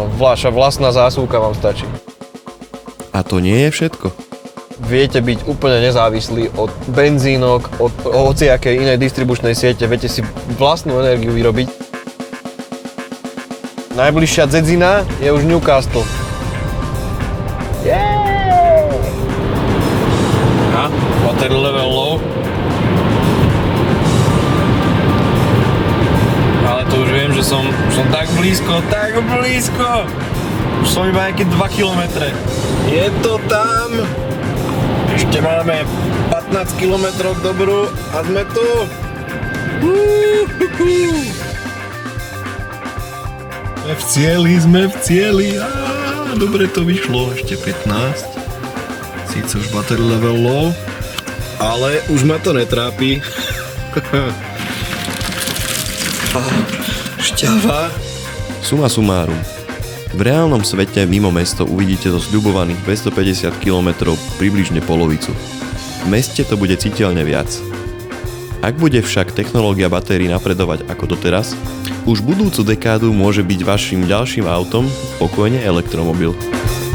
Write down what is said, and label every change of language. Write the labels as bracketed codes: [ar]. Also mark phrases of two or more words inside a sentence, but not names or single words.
[sk] Vaša vlastná zásuvka vám stačí. A to nie je všetko. Viete byť úplne nezávislí od benzínok, od hociakej inej distribučnej siete, viete si vlastnú energiu vyrobiť. Najbližšia dzedzina je už Newcastle. [en] Yeah! A, water level low. [sk] Ale to už viem, že som tak blízko. Už som iba nejaké 2 kilometre. Je to tam. Ešte máme 15 kilometrov k dobru a sme tu. Sme v cieli. Dobre to vyšlo, ešte 15. Síce už [en] battery level low, [sk] ale už ma to netrápi. Šťava. Suma sumárum. V reálnom svete mimo mesto uvidíte zo sľubovaných 250 km približne polovicu. V meste to bude citeľne viac. Ak bude však technológia batérií napredovať ako doteraz, už budúcu dekádu môže byť vašim ďalším autom pokojne elektromobil.